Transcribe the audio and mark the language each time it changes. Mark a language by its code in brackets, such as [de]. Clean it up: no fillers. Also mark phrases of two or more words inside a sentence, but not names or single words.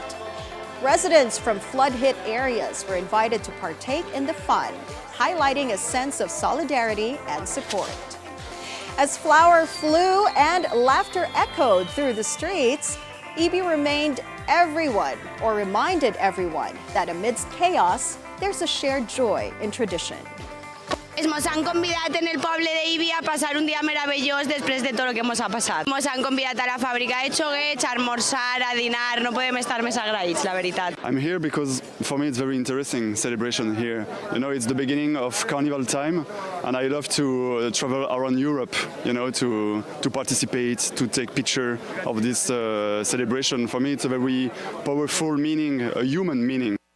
[en] Residents from flood-hit areas were invited to partake in the fun, highlighting a sense of solidarity and support. As flower flew and laughter echoed through the streets, Ibi reminded everyone that amidst chaos, there's a shared joy in tradition. [ca] Ens han convidat en el poble d'Ibi a passar un dia meravellós després de tot el que ens ha passat. Ens han convidat a la fàbrica de xoguets, a almorzar, a dinar, no podem estar més agraïts, la veritat. [en] I'm here because for me it's very interesting celebration here. You know, it's the beginning of carnival time, and I love to travel around Europe, you know, to participate, to take picture of this celebration. For me it's a very powerful meaning, a human meaning.